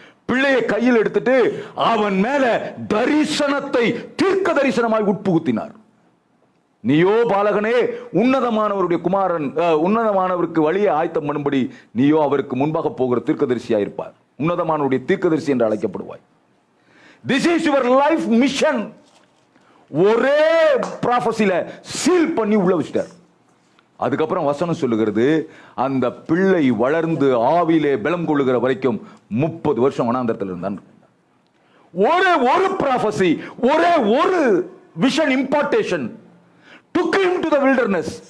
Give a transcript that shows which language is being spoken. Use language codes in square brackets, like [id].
[ta] பிள்ளையை கையில் எடுத்துட்டு அவன் மேல தரிசனத்தை தீர்க்க தரிசனமாய் உட்புகுத்தினார். நீயோ பாலகனே, உன்னதமானவருடைய குமாரன், உன்னதமானவருக்கு வழியை ஆயத்தம் பண்ணும்படி நீயோ அவருக்கு முன்பாக போகிற தீர்க்கதரிசியா இருப்பார், உன்னதமானவருடைய தீர்க்கதரிசி என்று அழைக்கப்படுவாய். [en] This is your life mission. [ta] ஒரே ப்ராஃபஸில சீல் பண்ணி உள்ள வச்சிட்டார். அதுக்கப்புறம் வசனம் சொல்லுகிறது, அந்த பிள்ளை வளர்ந்து ஆவிலே பலம் கொள்ளுகிற வரைக்கும் 30 வருஷம் வனாந்தரத்தில் இருந்தான். ஒரே ஒரு [en] Prophecy, ஒரே ஒரு vision impartation took him to the wilderness.